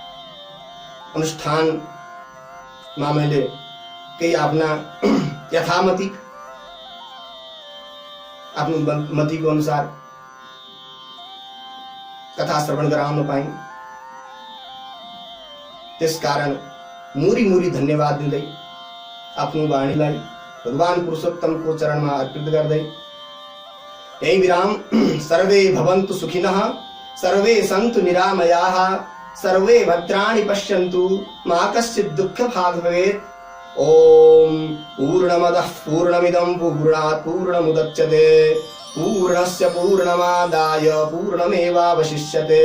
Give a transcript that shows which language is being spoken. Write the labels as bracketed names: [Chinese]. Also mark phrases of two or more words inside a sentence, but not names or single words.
[Nepali] अनुष्ठानमा मैले केही आफ्ना यथामति, आफ्नो मतिको अनुसार कथा श्रवण गराउन पाएँ। त्यसकारण मुरी धन्यवाद दिँदै आफ्नो वाणीलाई भगवान पुरुषोत्तमको चरणमा अर्पित गर्दै यही विराम। [Sanskrit] सर्वे भवन्तु सुखिनः, सर्वे सन्तु निरामयाः, सर्वे भद्राणि पश्यन्तु, मा कश्चित् दुःखभाग् भवेत्। ओम पूर्णमदः पूर्णमिदं पूर्णात् पूर्णमुदच्यते, पूर्णस्य पूर्णमादाय पूर्णमेवावशिष्यते।